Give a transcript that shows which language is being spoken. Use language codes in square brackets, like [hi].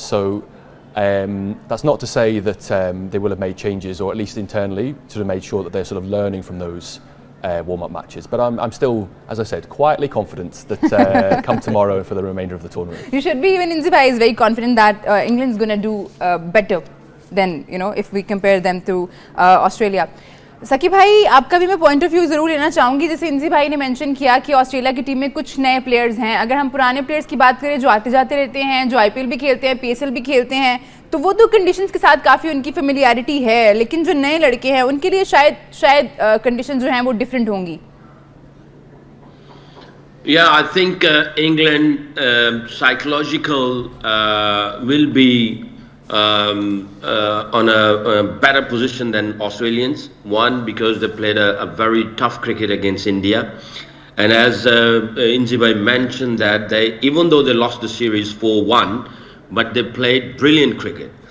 [en] So that's not to say that they will have made changes, or at least internally, to have made sure that they're sort of learning from those warm-up matches. But I'm still, as I said, quietly confident that come tomorrow for the remainder of the tournament. You should be. Even Inzi bhai is very confident that England's going to do better than, if we compare them to Australia. [hi] सकी भाई, आपका भी मैं point of view जरूर लेना चाहूंगी. जैसे इंजी भाई ने मेंशन किया कि ऑस्ट्रेलिया की टीम में कुछ नए प्लेयर्स हैं. अगर हम पुराने प्लेयर्स की बात करें जो आते जाते रहते हैं, जो आईपीएल भी खेलते हैं, पीएसएल भी खेलते हैं, तो वो तो कंडीशंस के साथ काफ़ी उनकी फेमिलियरिटी है. लेकिन जो नए लड़के हैं उनके लिए शायद कंडीशन जो हैं वो डिफरेंट होंगी. [en] Yeah, I think England psychological will be on a better position than Australians. One, because they played a very tough cricket against India, and as Inzi bhai mentioned that even though they lost the series 4-1, but they played brilliant cricket.